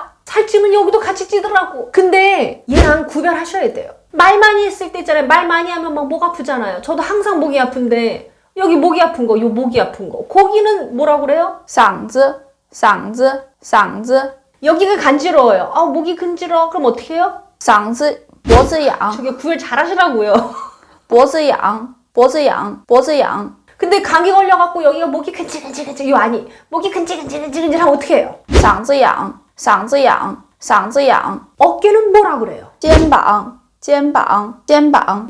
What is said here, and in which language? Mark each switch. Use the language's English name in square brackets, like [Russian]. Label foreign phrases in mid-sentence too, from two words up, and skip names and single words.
[Korean] 살찌면 여기도 같이 찌더라고. 근데 얘랑 구별하셔야 돼요. 말 많이 했을 때 있잖아요. 말 많이 하면 막 목 아프잖아요. 저도 항상 목이 아픈데 여기 목이 아픈 거, 요 목이 아픈 거. 거기는 뭐라고 그래요? [Chinese] 嗓子 [Korean] 여기가 간지러워요. 목이 간지러워. 그럼 어떻게 해요? [Chinese] 嗓子脖子痒 [Korean] 저게 구별 잘하시라고요. [Chinese] 脖子痒 [Korean] 근데 감기 걸려갖고 여기가 목이 근질근질, 목이 근질근질 하면 어떻게 해요? [Chinese] 嗓子痒 [Korean] 어깨는 뭐라 그래요? [Chinese] 肩膀